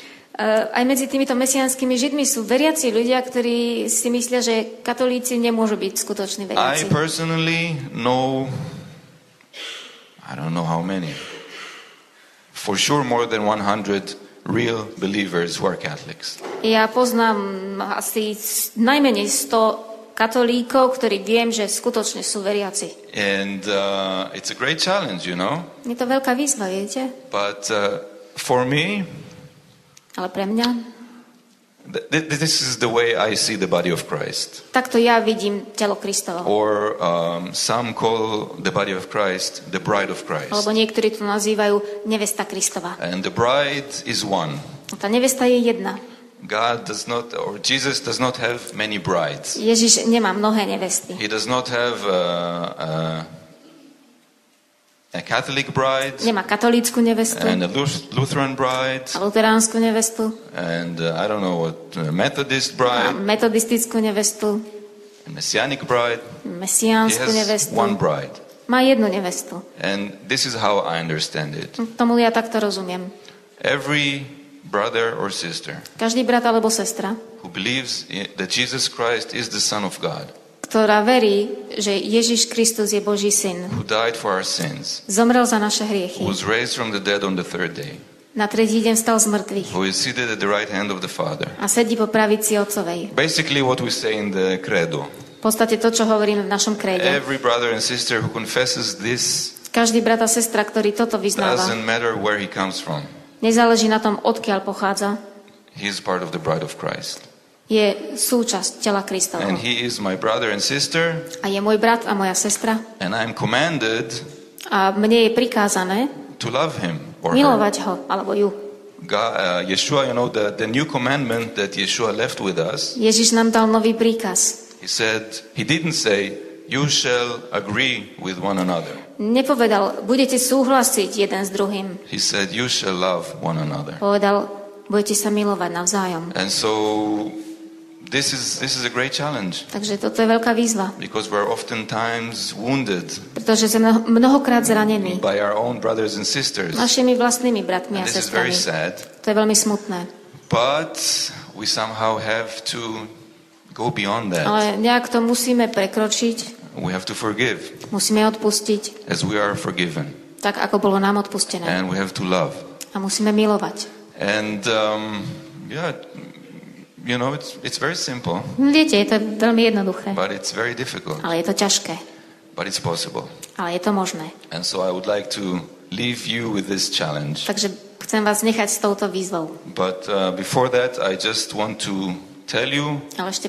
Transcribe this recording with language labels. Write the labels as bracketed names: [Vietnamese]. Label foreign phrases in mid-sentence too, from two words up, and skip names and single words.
[Slovak] Aj medzi týmito mesiánskymi Židmi sú veriaci ľudia, ktorí si myslia, že katolíci nemôžu byť skutoční veriaci. [English] I personally know, I don't know how many, for sure more than 100 real believers who are Catholics. [Slovak] Ja poznám asi najmenej 100 katolíkov, ktorí viem, že skutočne sú veriaci. [English] And it's a great challenge, you know. [Slovak] Je to veľká výzva, viete? [English] But for me, [Slovak] ale pre mňa, [English] this is the way I see the body of Christ. [Slovak] Takto ja vidím telo Kristovo. [English] Or some call the body of Christ the bride of Christ. [Slovak] Alebo niektorí to nazývajú nevesta Kristova. [English] And the bride is one. [Slovak] Tá nevesta je jedna. [English] God does not, or Jesus does not have many brides. [Slovak] Ježiš nemá mnohé nevesty. [English] He does not have a Catholic bride, [Slovak] nemá katolícku nevestu, [English] and a Lutheran bride, [Slovak] a luteránsku nevestu, [English] and I don't know what, a Methodist bride, [Slovak] a metodistickú nevestu, [English] a Messianic bride. [Slovak] Mesiánsku nevestu. [English] One bride. [Slovak] Má jednu nevestu. [English] And this is how I understand it. [Slovak] Tomu ja takto rozumiem. [English] Every brother or sister [Slovak] každý brat alebo sestra, [English] who believes that Jesus Christ is the Son of God, [Slovak] ktorá verí, že Ježiš Kristus je Boží syn, [English] who died for our sins, [Slovak] zomrel za naše hriechy, [English] who was raised from the dead on the third day, [Slovak] na tretí deň vstal z mŕtvych, [English] who is seated at the right hand of the Father. [Slovak] A sedí po pravici Otcovej. [English] Basically what we say in the credo. [Slovak] V podstate to, čo hovoríme v našom kréde. [English] Every brother and sister who confesses this, [Slovak] každý brat a sestra, ktorý toto vyznáva, [English] doesn't matter where he comes from, [Slovak] nezáleží na tom, odkiaľ pochádza, [English] he is part of the bride of Christ. [Slovak] Je súčasť tela Kristovho. [English] And he is my brother and sister. [Slovak] A je môj brat a moja sestra. [English] And I am commanded [Slovak] a mne je prikázané [English] to love him or [Slovak] milovať [English] her. [Slovak] ho alebo ju. [English] Yeshua, the new commandment that Yeshua left with us, [Slovak] Ježiš nám dal nový príkaz. [English] he didn't say, you shall agree with one another. [Slovak] Nepovedal, budete súhlasiť jeden s druhým. [English] He said, you shall love one another. [Slovak] Povedal, budete sa milovať navzájom. [English] And so this is a great challenge. [Slovak] Takže toto je veľká výzva. [English] Because we're oftentimes wounded [Slovak] Pretože sme mnohokrát zranení [English] by our own brothers and sisters. [Slovak] našimi vlastnými bratmi a [English] And this is very [Slovak] sestrami. [English] sad. [Slovak] To je veľmi smutné. [English] But we somehow have to go beyond that. [Slovak] Ale nejak to musíme prekročiť, [English] We have to forgive [Slovak] musíme odpustiť, [English] as we are forgiven. [Slovak] tak ako bolo nám odpustené. [English] And we have to love. [Slovak] A musíme milovať. [English] And it's very simple, [Slovak] Viete, je to veľmi jednoduché, [English] but it's very difficult. [Slovak] ale je to ťažké. [English] But it's possible. [Slovak] Ale je to možné. [English] And so I would like to leave you with this challenge. [Slovak] Takže chcem vás nechať s touto výzvou. [English] But before that, I just want to tell you, [Slovak] Ale ešte